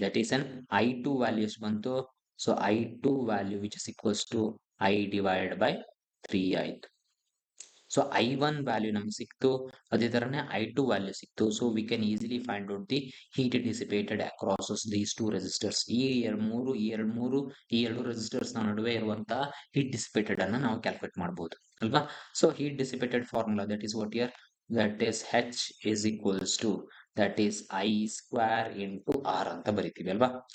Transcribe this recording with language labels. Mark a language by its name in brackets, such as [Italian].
[English] That is an I2 [Kannada] value ಎಷ್ಟು ಬಂತು? [English] So I2 value which is equals to I divided by 3 ಆಯ್ತು. [Kannada] So I1 value ನಮ್ಗೆ ಸಿಕ್ತು, ಅದೇ ತರನೇ I2 ವ್ಯಾಲ್ಯೂ ಸಿಕ್ತು. [English] So we can easily find out the heat dissipated across these two resistors. [Kannada] ಈ ಎರಡು ರೆಸಿಸ್ಟರ್ಸ್ ನಡುವೆ ಇರುವಂತಹ ಹೀಟ್ ಡಿಸಿಪೇಟೆಡ್ ಅನ್ನ ನಾವು ಕ್ಯಾಲ್ಕುಲೇಟ್ ಮಾಡಬಹುದು ಅಲ್ವಾ? [English] So heat dissipated formula that is what here? That is H is equals to that is I square into R [Kannada] ಅಂತ ಬರಿತೀವಿ ಅಲ್ವಾ?